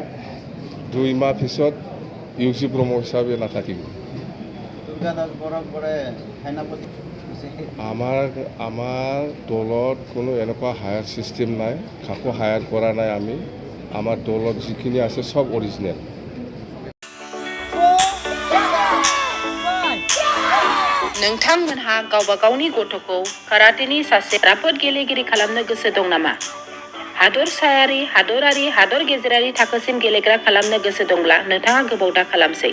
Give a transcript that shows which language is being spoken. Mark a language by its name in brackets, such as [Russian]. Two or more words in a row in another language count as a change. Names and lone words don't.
[Assamese] 2 মাহ পিছত ইউজি ব্ৰহ্ম হিচাপে নাথাকিব। আমাৰ দলত কোনো এনেকুৱা [English] hire system [Assamese] নাই, কাকো হায়াৰ কৰা নাই আমি। আমাৰ দলত যিখিনি আছে সব অৰিজিনেল। [Bodo] नोंथांमोनहा गावबा गावनि गथ'खौ काराटेनि सासे राफोद गेलेगिरि खालामनो गोसो दं नामा? हादरसायारि, हादरारि, हादर गेजेरारि थाखोसिम गेलेग्रा खालामनो गोसो दंब्ला नोंथाङा गोबाव दा खालामसै।